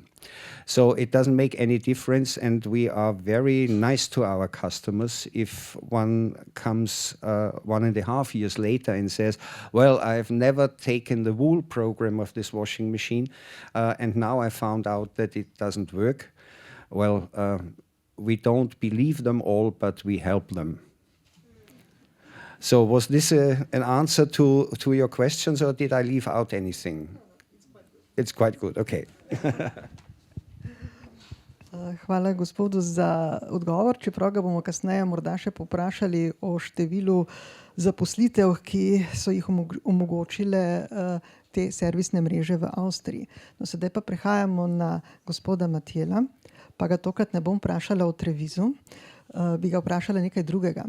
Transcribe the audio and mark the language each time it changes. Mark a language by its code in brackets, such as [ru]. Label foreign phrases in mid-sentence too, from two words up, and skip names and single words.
[en] So it doesn't make any difference, and we are very nice to our customers if one comes 1.5 years later and says, well, I've never taken the wool program of this washing machine, and now I found out that it doesn't work. Well, we don't believe them all, but we help them. So was this an answer to your questions, or did I leave out anything? It's quite good. Okay. [sl] Hvala gospodu za odgovor, čeprav ga bomo kasneje morda še povprašali o številu zaposlitev, ki so jih omogočile te servisne mreže v Avstriji. No, sedaj pa prehajamo na gospoda Matjela, pa ga tokrat ne bom vprašala o Trevisu, bi ga vprašala nekaj drugega.